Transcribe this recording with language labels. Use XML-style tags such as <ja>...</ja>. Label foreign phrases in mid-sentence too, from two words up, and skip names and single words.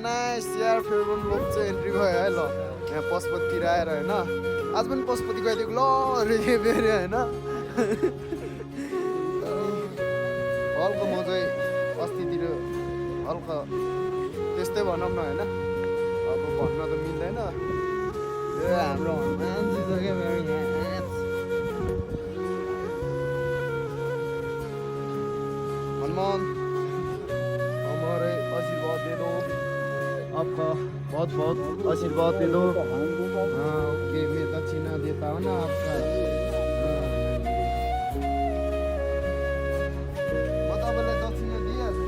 <ne>नाइस यार फेरि लोक चाहिँ एन्ट्री भयो है ल यहाँ पशुपतितिर आएर होइन आज पनि पशुपति गइदिएको ल रे फेरि होइन हल्का म चाहिँ अस्तितिर हल्का त्यस्तै भनौँ न होइन अब भन्न त मिल्दैन ए हाम्रो हनुमान</ne> <hi>हनुमान हमारे आशीर्वाद दे दो आपका बहुत बहुत आशीर्वाद दे दो हाँ ओके मैं दक्षिणा देता हूँ ना आपका बताओ दक्षिणा दिया</hi>